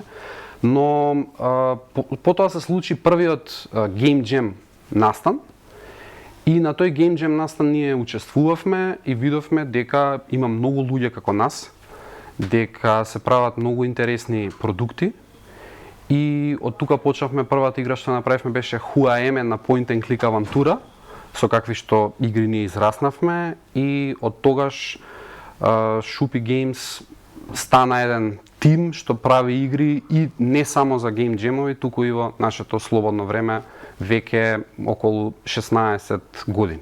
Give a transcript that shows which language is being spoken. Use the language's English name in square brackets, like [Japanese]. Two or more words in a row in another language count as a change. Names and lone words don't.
[Macedonian] Но потоа се случи првиот [English] Game Jam [Macedonian] настан и на тој [English] Game Jam [Macedonian] настан ние учествувавме и видовме дека има многу луѓе како нас, дека се прават многу интересни продукти и од тука почнавме. Првата игра што направивме беше Who I Am, на [English] point and click [Macedonian] авантура, со какви што игри ние израснавме и од тогаш Шупи Геймс стана еден тим што прави игри и не само за [English] game jams, [Macedonian] туку и во нашето слободно време веќе околу 16 години.